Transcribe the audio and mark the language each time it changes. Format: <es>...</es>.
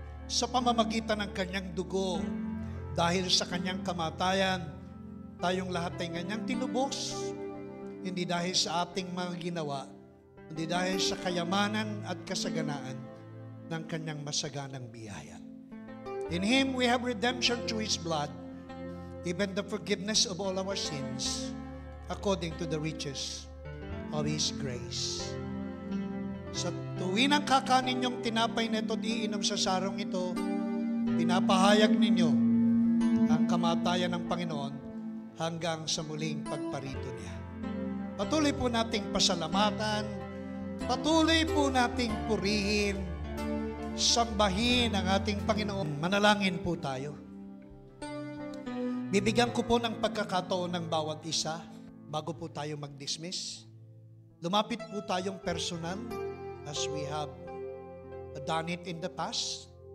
<tl>Sa pamamagitan ng kanyang dugo, dahil sa kanyang kamatayan, tayong lahat ay kanyang tinubos. Hindi dahil sa ating mga ginawa, hindi dahil sa kayamanan at kasaganaan ng kanyang masaganang biyaya.</tl> <en>In Him we have redemption through His blood, even the forgiveness of all our sins, according to the riches of His grace.</en> <tl>Sa tuwin ang kakanin niyong tinapay na ito at iinom sa sarong ito, pinapahayag ninyo ang kamatayan ng Panginoon hanggang sa muling pagparito niya. Patuloy po nating pasalamatan, patuloy po nating purihin, sambahin ang ating Panginoon. Manalangin po tayo. Bibigyan ko po ng pagkakataon ng bawat isa bago po tayo mag-dismiss. Lumapit po tayong personal</tl> <en>as we have done it in the past.</en>